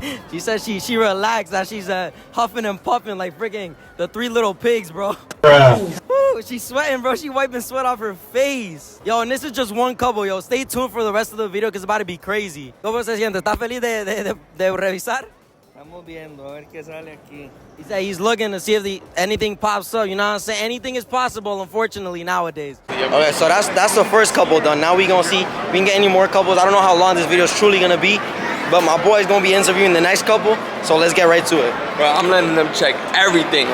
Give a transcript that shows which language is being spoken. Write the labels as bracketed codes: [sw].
[en] She said she relaxed, that she's huffing and puffing like freaking the 3 little pigs, bro. Woo, she's sweating, bro. She wiping sweat off her face. Yo, and this is just one couple, yo. Stay tuned for the rest of the video because it's about to be crazy. [es] ¿Cómo se siente? ¿Está feliz de revisar? Estamos viendo, a ver qué sale aquí. [en] He said he's looking to see if anything pops up, you know what I'm saying? Anything is possible, unfortunately, nowadays. Okay, so that's the first couple done. Now we gonna see if we can get any more couples. I don't know how long this video is truly gonna be, but my boy's gonna be interviewing the next couple, so let's get right to it. Bro, I'm letting them check everything.